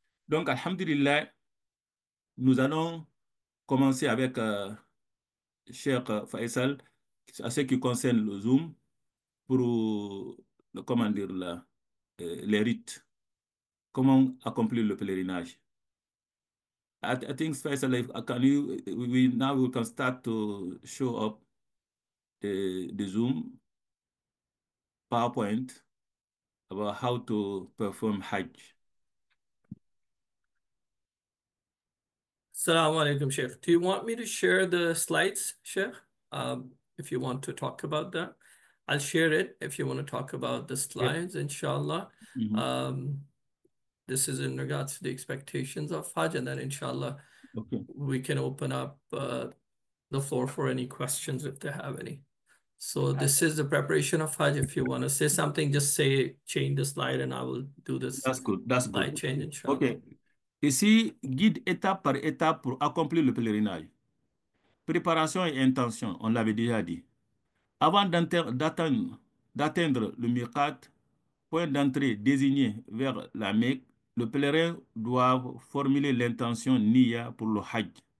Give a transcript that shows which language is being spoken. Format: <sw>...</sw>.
<fr>Donc, alhamdulillah, nous allons commencer avec Cheikh Faisal, à ce qui concerne le Zoom, pour, comment dire, les rites. Comment accomplir le pèlerinage.</fr> <en>I think Faisal, can you, now we can start to show up the Zoom PowerPoint about how to perform Hajj.</en> <ar>Assalamu alaikum, Sheikh.</ar> <en>Do you want me to share the slides, Sheikh? If you want to talk about that, I'll share it if you want to talk about the Yeah. slides, inshallah. This is in regards to the expectations of Hajj, and then inshallah, Okay. we can open up the floor for any questions if they have any. So this is the preparation of Hajj. If you want to say something, just say, change the slide, and I will do this That's good. That's slide good. change, inshallah. OK.</en> <fr>Ici, guide étape par étape pour accomplir le pèlerinage. Préparation et intention, on l'avait déjà dit. Avant d'atteindre le Miqat, point d'entrée désigné vers la Mecque, le pèlerin doit formuler l'intention Niya pour le Hajj.</fr>